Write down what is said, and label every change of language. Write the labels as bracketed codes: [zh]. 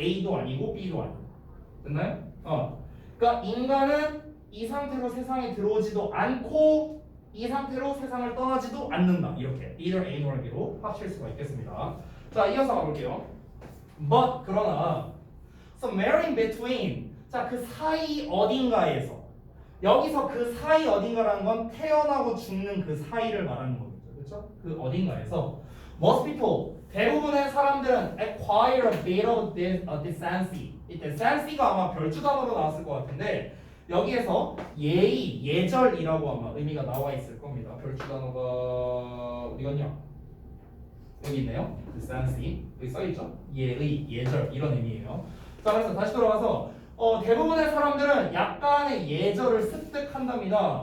[ko] A도 아니고 B도 아니고. 됐나요? 그러니까 인간은 이 상태로 세상에 들어오지도 않고 이 상태로 세상을 떠나지도 않는다. 이렇게 neither A nor B로 합칠 수가 있겠습니다. 자, 이어서 가볼게요. But 그러나 [en] somewhere in between [ko] 자, 그 사이 어딘가에서 여기서 그 사이 어딘가라는 건 태어나고 죽는 그 사이를 말하는 거겠죠. 그렇죠? 그 어딘가에서 [en] most people [ko] 대부분의 사람들은 [en] acquire a bit of decency. [ko] 이 decency가 아마 별주 단어로 나왔을 것 같은데 여기에서 예의, 예절이라고 아마 의미가 나와 있을 겁니다. 별주 단어가 어디 갔냐? 여기 있네요. decency 여기 써 있죠. 예의, 예절 이런 의미예요. 자, 그래서 다시 돌아와서 대부분의 사람들은 약간의 예절을 습득한답니다.